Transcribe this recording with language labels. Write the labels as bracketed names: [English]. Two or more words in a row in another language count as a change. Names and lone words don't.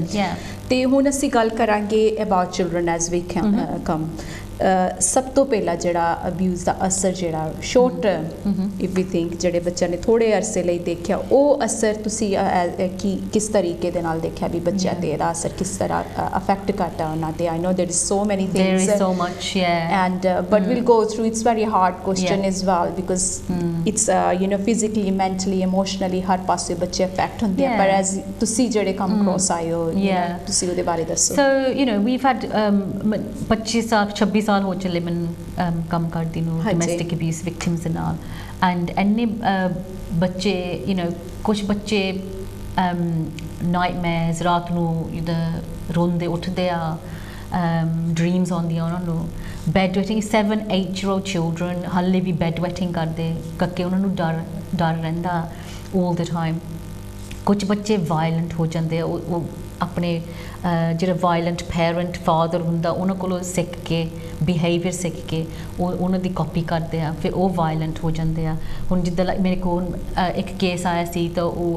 [Punjabi] ਤੇ ਹੁਣ ਅਸੀਂ ਗੱਲ ਕਰਾਂਗੇ [English] about children as we come [Punjabi] ਸਭ ਤੋਂ ਪਹਿਲਾਂ ਜਿਹੜਾ ਅਬਿਊਜ਼ ਦਾ ਅਸਰ ਜਿਹੜਾ [English] short term if we think [Punjabi] ਜਿਹੜੇ ਬੱਚਿਆਂ ਨੇ ਥੋੜੇ ਅਰਸੇ ਲਈ ਦੇਖਿਆ ਉਹ ਅਸਰ ਤੁਸੀਂ ਕਿਸ ਤਰੀਕੇ ਦੇ ਨਾਲ ਦੇਖਿਆ ਵੀ ਬੱਚਿਆਂ ਤੇ ਇਹਦਾ ਅਸਰ ਕਿਸ ਤਰ੍ਹਾਂ ਅਫੈਕਟ ਕਰਦਾ ਉਹਨਾਂ ਤੇ [English] I know there is so many things there is so much and but we'll go through it's very hard question as well because it's you know physically mentally emotionally [Punjabi] ਹਰ ਪਾਸੇ ਬੱਚੇ ਅਫੈਕਟ ਹੁੰਦੇ ਆ ਪਰ [English] ਐਜ਼ [Punjabi] ਤੁਸੀਂ ਜਿਹੜੇ ਕੰਮ ਕ੍ਰੋਸ ਆਏ ਹੋ ਤੁਸੀਂ ਉਹਦੇ ਬਾਰੇ ਦੱਸੋ [English] so you know we've had [Punjabi] 25 ਸਾਲ 26 ਸਾਲ ਹੋ ਚੱਲੇ ਮੈਨੂੰ ਕੰਮ ਕਰਦੀ ਨੂੰ [English] domestic abuse victims [Punjabi] ਦੇ ਨਾਲ ਐਂਡ ਇੰਨੇ ਬੱਚੇ [English] you know [Punjabi] ਕੁਝ ਬੱਚੇ ਨਾਈਟਮੇਅਰਸ ਰਾਤ ਨੂੰ ਜਿੱਦਾਂ ਰੋਂਦੇ ਉੱਠਦੇ ਆ ਡ੍ਰੀਮਸ ਆਉਂਦੀਆਂ ਉਹਨਾਂ ਨੂੰ [English] bed wetting 7-8-year-old children [Punjabi] ਹਾਲੇ ਵੀ [English] bed wetting [Punjabi] ਕਰਦੇ ਕਰਕੇ ਉਹਨਾਂ ਨੂੰ ਡਰ ਰਹਿੰਦਾ [English] all the time [Punjabi] ਕੁਝ ਬੱਚੇ ਵਾਇਲੈਂਟ ਹੋ ਜਾਂਦੇ ਆ ਉਹ ਆਪਣੇ ਜਿਹੜਾ [English] violent parent father [Punjabi] ਹੁੰਦਾ ਉਹਨਾਂ ਕੋਲੋਂ ਸਿੱਖ ਕੇ ਬਿਹੇਵੀਅਰ ਸਿੱਖ ਕੇ ਉਹਨਾਂ ਦੀ ਕਾਪੀ ਕਰਦੇ ਆ ਫਿਰ ਉਹ ਵਾਇਲੈਂਟ ਹੋ ਜਾਂਦੇ ਆ ਹੁਣ ਜਿੱਦਾਂ ਮੇਰੇ ਕੋਲ ਇੱਕ ਕੇਸ ਆਇਆ ਸੀ ਤਾਂ ਉਹ